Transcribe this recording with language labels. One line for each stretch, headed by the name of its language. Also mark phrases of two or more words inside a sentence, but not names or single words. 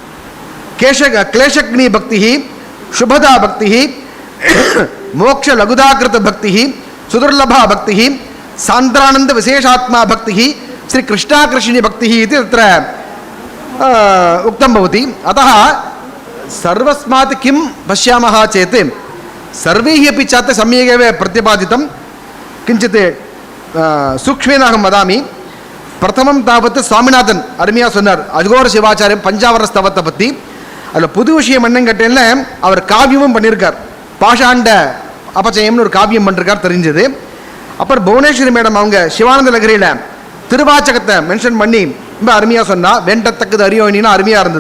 Sanskrit: क्लेशग्नि भक्तिः, शुभदा भक्तिः, मोक्षलघुदाकृत भक्तिः, सुदुर्लभा भक्तिः, सान्द्रानन्द विशेषात्मा भक्तिः, श्रीकृष्णाकृष्णि भक्तिः इति तत्र उक्तं भवति. अतः सर्वस्मात् किं पश्यामः चेत् सर्वैः अपि छात्रैः सम्यगेव प्रतिपादितं. किञ्चित् सूक्ष्मेण अहं वदामि. प्रथमं तावत्
Tamil: स्वामिनाथन् अरुமையா சொன்னார் அஜ்கோர சிவாச்சாரியம் பஞ்சாவர ஸ்தவத்தை பற்றி. அதில் புது விஷயம் என்னன்னு கேட்டேன்னா அவர் காவியமும் பண்ணியிருக்கார், பாஷாண்ட அபச்சயம்னு ஒரு காவியம் பண்ணிருக்கார் தெரிஞ்சது. அப்புறம் புவனேஸ்வரி மேடம் அவங்க சிவானந்த லகரியில் திருவாச்சகத்தை மென்ஷன் பண்ணி ரொம்ப அருமையாக சொன்னால், வேண்டத்தக்கது அறியோனின்னா அருமையாக இருந்தது.